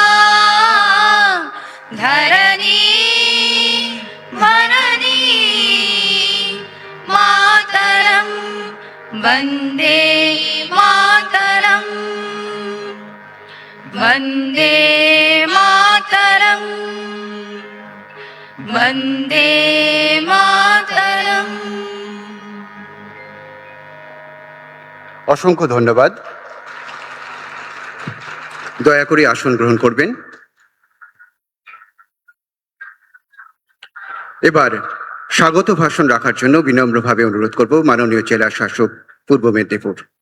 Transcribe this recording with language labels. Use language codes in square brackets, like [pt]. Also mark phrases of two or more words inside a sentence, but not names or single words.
[sa] धरणी भरणी मातरं वन्दे मातरं वन्दे मातरं वन्दे मातरम्। [bn] অসংখ্য ধন্যবাদ। দয়া করে আসন গ্রহণ করবেন। এবার স্বাগত ভাষণ রাখার জন্য বিনম্রভাবে অনুরোধ করব মাননীয় জেলা শাসক পূর্ব মেদিনীপুর।